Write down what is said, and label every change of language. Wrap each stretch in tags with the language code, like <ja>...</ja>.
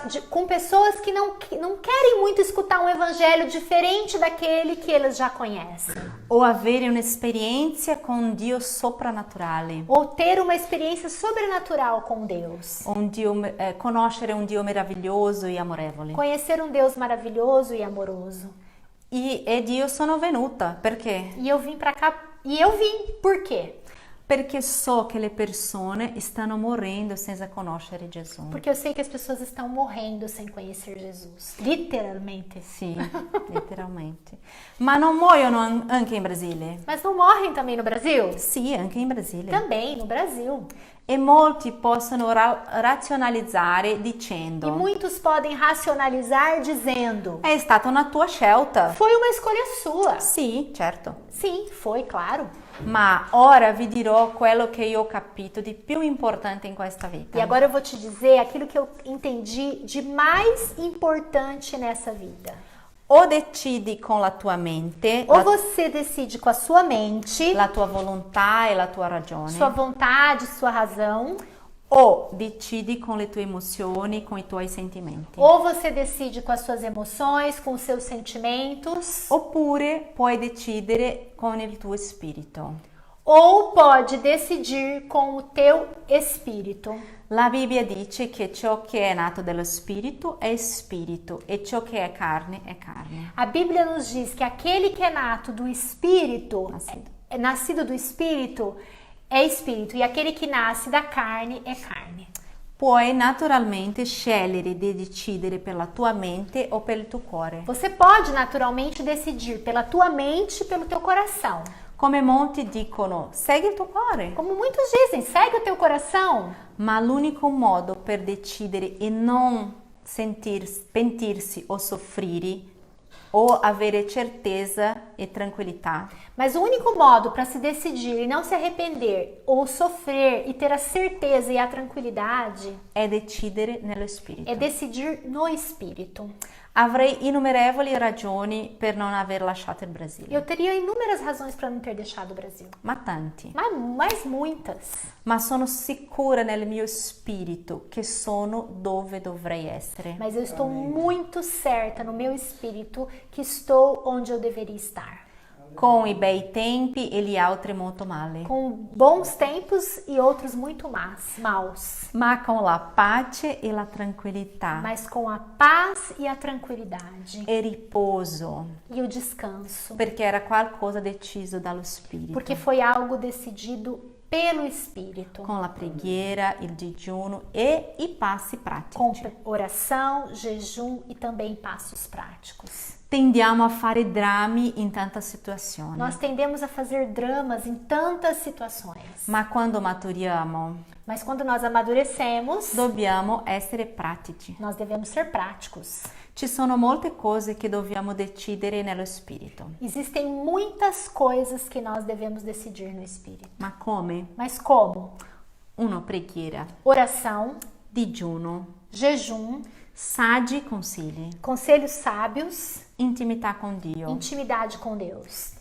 <pt>Com pessoas que não querem muito escutar um evangelho diferente daquele que eles já conhecem.</pt> <it>O avere un'esperienza con Dio soprannaturale.</it> <pt>Ou ter uma experiência sobrenatural com Deus.</pt> <it>Conoscere un Dio meraviglioso e amorevole.</it> <pt>Conhecer um Deus maravilhoso e amoroso.</pt> <it>E Dio sono venuta perché?</it> <pt>E eu vim pra cá. E eu vim. Por quê?</pt> <it>Perché so che le persone stanno morendo senza conoscere Gesù.</it> <pt>Porque eu sei que as pessoas estão morrendo sem conhecer Jesus. Literalmente.</pt> <it>Sì, letteralmente. Ma non muoiono anche in Brasile?</it> <pt>Mas não morrem também no Brasil?</pt> <it>Sì, anche in Brasile.</it> <pt>Também no Brasil.</pt> <it>E molti possono razionalizzare dicendo:</it> <pt>E muitos podem racionalizar dizendo:</pt> <it>è stata una tua scelta.</it> <pt>foi uma escolha sua.</pt> <it>Sì, certo.</it> <pt>Sim, foi, claro.</pt> <it>Ma ora vi dirò quello che io ho capito di più importante in questa vita.</it> <pt>E agora eu vou te dizer aquilo que eu entendi de mais importante nessa vida.</pt> <it>O decidi con la tua mente,</it> <pt>Ou você decide com a sua mente,</pt> <it>la tua volontà e la tua ragione,</it> <pt>sua vontade, sua razão,</pt> <it>o decidi con le tue emozioni, con i tuoi sentimenti.</it> <pt>ou você decide com as suas emoções, com os seus sentimentos,</pt> <it>Oppure puoi decidere con il tuo spirito.</it> <pt>ou pode decidir com o teu espírito.</pt> <it>La Bibbia dice che ciò che è nato dallo spirito è spirito e ciò che è carne è carne.</it> <pt>A Bíblia nos diz que aquele que é nato do espírito, nascido do espírito, é espírito, e aquele que nasce da carne é carne.</pt> <it>Puoi naturalmente scegliere di decidere per la tua mente o per il tuo cuore.</it> <pt>Você pode naturalmente decidir pela tua mente e pelo teu coração.</pt> <it>Come molti dicono, segui il tuo cuore.</it> <pt>Como muitos dizem, segue o teu coração.</pt> <it>Ma l'unico modo per decidere e non pentirsi o soffrire o avere certeza e tranquillità</it> <pt>Mas o único modo para se decidir e não se arrepender, ou sofrer e ter a certeza e a tranquilidade,</pt> <it>è decidere nello spirito.</it> <pt>é decidir no espírito.</pt> <it>Avrei innumerevoli ragioni per non aver lasciato il Brasile,</it> <pt>Eu teria inúmeras razões para não ter deixado o Brasil,</pt> <it>ma tanti.</it> <pt>mas muitas.</pt> <it>Ma sono sicura nel mio spirito che sono dove dovrei essere.</it> <pt>Mas eu estou muito certa no meu espírito que estou onde eu deveria estar.</pt> <it>Con i bei tempi e gli altri molto male,</it> <pt>Com bons tempos e outros muito maus.</pt> <it>ma con la pace e la tranquillità</it> <pt>Mas com a paz e a tranquilidade</pt> <it>e riposo,</it> <pt>e o descanso.</pt> <it>perché era qualcosa deciso dallo spirito.</it> <pt>Porque foi algo decidido pelo Espírito.</pt> <it>Con la preghiera, il digiuno e i passi</it> <pt>Com</pt> <it>pratici.</it> <pt>oração, jejum e também passos práticos.</pt> <it>Tendiamo a fare drammi in tante situazioni,</it> <pt>Nós tendemos a fazer dramas em tantas situações.</pt> <it>ma quando maturiamo</it> <pt>Mas quando nós amadurecemos,</pt> <it>dobbiamo essere pratici.</it> <pt>nós devemos ser práticos.</pt> <it>Ci sono molte cose che dobbiamo decidere nello spirito,</it> <pt>Existem muitas coisas que nós devemos decidir no Espírito.</pt> <it>ma come?</it> <pt>Mas como?</pt> <it>Uno, preghiera,</it> <pt>Oração,</pt> <it>digiuno,</it> <pt>jejum,</pt> <it>saggi consigli,</it> <pt>conselhos sábios,</pt> <it>intimità con Dio,</it> <pt>intimidade com Deus,</pt>